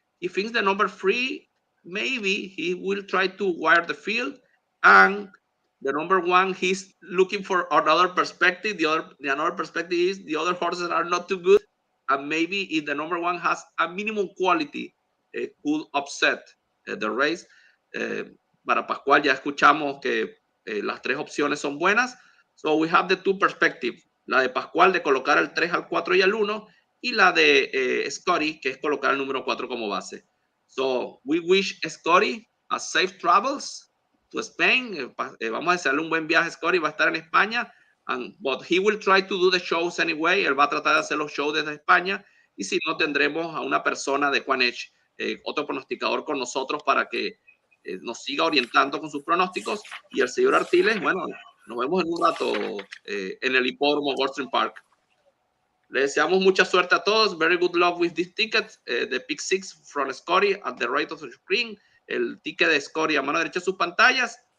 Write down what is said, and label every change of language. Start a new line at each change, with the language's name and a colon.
English: He thinks the number 3, maybe he will try to wire the field, and the number 1, he's looking for another perspective. The another perspective is the other horses are not too good, and maybe if the number 1 has a minimum quality, could upset the race.
Spanish: Para Pascual ya escuchamos que las tres opciones son buenas.
English: So we have the two perspectives.
Spanish: La de Pascual de colocar el 3 al 4 y al 1, y la de Scotty, que es colocar el número 4 como base.
English: So we wish Scotty a safe travels to Spain.
Spanish: Vamos a desearle un buen viaje a Scotty. Va a estar en España,
English: but he will try to do the shows anyway.
Spanish: Él va a tratar de hacer los shows desde España, y si no, tendremos a una persona de EquinEdge, otro pronosticador con nosotros, para que nos siga orientando con sus pronósticos. Y el señor Artiles, bueno, nos vemos en un rato en el hipódromo Goldstream Park. Le deseamos mucha suerte a todos.
English: Very good luck with this ticket. The pick 6 from Scotty at the right of the screen.
Spanish: El ticket de Scotty a mano derecha de sus pantallas.